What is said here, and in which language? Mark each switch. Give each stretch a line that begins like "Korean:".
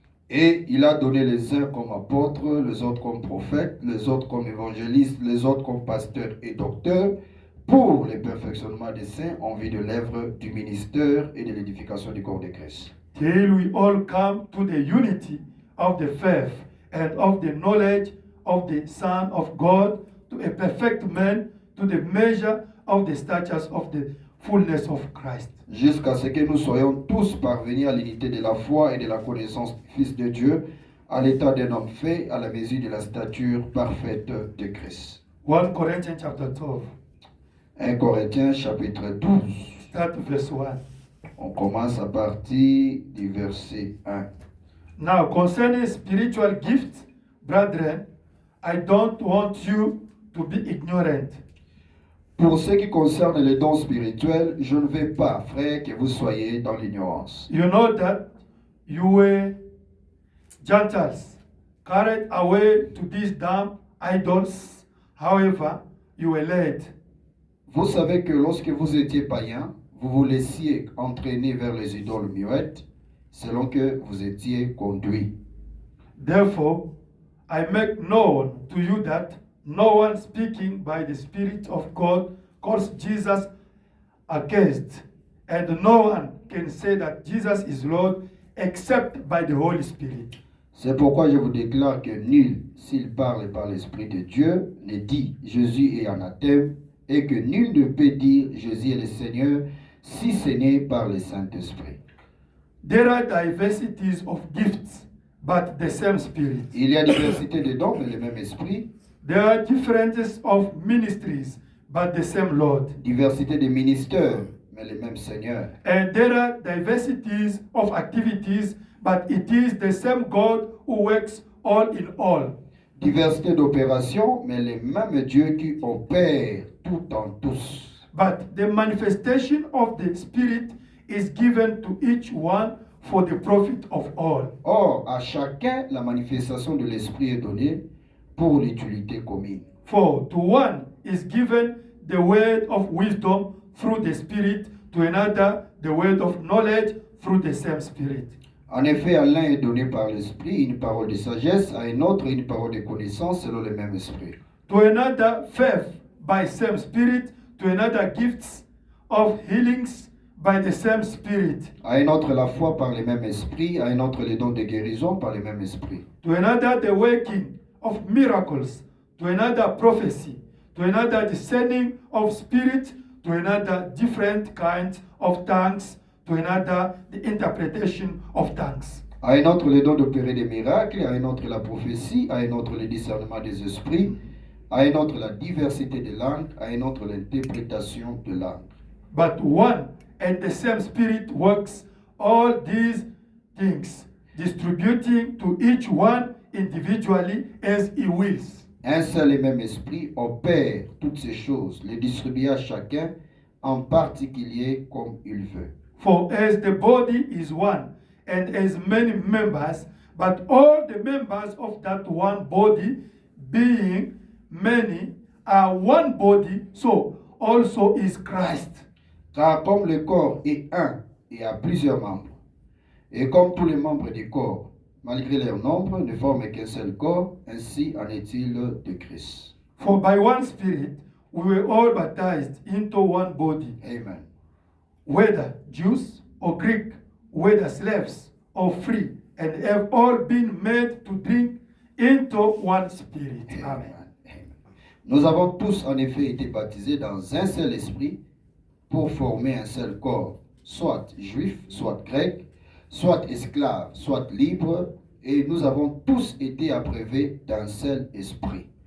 French: Et il a donné les uns comme apôtres, les autres comme prophètes, les autres comme évangélistes, les autres comme pasteurs et docteurs, pour le perfectionnement des saints en vue de l'œuvre du ministère et de l'édification du corps de Christ.
English: Till we all come to the unity of the faith and of the knowledge of the Son of God, to a perfect man, to the measure of the stature of the fullness of Christ.
French: Jusqu'à ce que nous soyons tous parvenus à l'unité de la foi et de la connaissance du Fils de Dieu, à l'état d'un homme fait à la mesure de la stature parfaite de Christ.
English: 1 Corinthians chapter 12,
French: 1 Corinthiens chapitre 12.
English: start verse 1.
French: On commence à partir du verset 1.
English: Now, concerning spiritual gifts, brethren, I don't want you to be ignorant.
French: Pour ce qui concerne les dons spirituels, je ne veux pas, frère, que vous soyez dans l'ignorance.
English: You know that you were Gentiles, carried away to these damn idols. However, you were led.
French: Vous savez que lorsque vous étiez païens, vous vous laissiez entraîner vers les idoles muettes, selon que vous étiez conduits.
English: Therefore, I make known to you that no one speaking by the Spirit of God calls Jesus accursed, and no one can say that Jesus is Lord except by the Holy Spirit.
French: C'est pourquoi je vous déclare que nul, s'il parle par l'Esprit de Dieu, ne dit Jésus est anathème, et que nul ne peut dire Jésus est le Seigneur, si ce n'est par le Saint-Esprit.
English: There are diversities of gifts, but the same Spirit.
French: Il y a diversité de dons, mais le même Esprit.
English: There are differences of ministries, but the same Lord.
French: Diversité de ministères, mais le même Seigneur.
English: And there are diversities of activities, but it is the same God who works all in all.
French: Diversité d'opérations, mais le même Dieu qui opère tout en tous.
English: But the manifestation of the Spirit is given to each one for the profit of all.
French: Or, à chacun, la manifestation de l'Esprit est donnée pour l'utilité commune.
English: For to one is given the word of wisdom through the Spirit, to another the word of knowledge through the same Spirit.
French: En effet, à l'un est donné par l'Esprit une parole de sagesse, à un autre une parole de connaissance selon le même Esprit.
English: To another faith by same Spirit, to another gifts of healings by the same Spirit,
French: À un autre la foi par le même Esprit, à un autre les dons de guérison par le même Esprit.
English: to another the working of miracles, to another prophecy, to another discerning of spirit, to another different kinds of tongues, to another the interpretation of tongues.
French: À un autre les dons d'opérer des miracles, à un autre la prophétie, à un autre le discernement des esprits, à un autre la diversité des langues, à un autre l'interprétation de langues.
English: But one and the same Spirit works all these things, distributing to each one individually as he wills.
French: Un seul et même esprit opère toutes ces choses, les distribue à chacun en particulier comme il veut.
English: For as the body is one, and as many members, but all the members of that one body, being many, are one body, so also is Christ.
French: Car comme le corps est un et a plusieurs membres, et comme tous les membres du corps, malgré leur nombre, ne forment qu'un seul corps, ainsi en est-il de Christ.
English: For by one Spirit we were all baptized into one body, Amen. whether Jews or Greek, whether slaves or free, and have all been made to drink into one Spirit. Amen. Amen.
French: Nous avons tous en effet été baptisés dans un seul esprit pour former un seul corps, soit juif, soit grec, soit esclave, soit libre, et nous avons tous été abreuvés d'un seul esprit.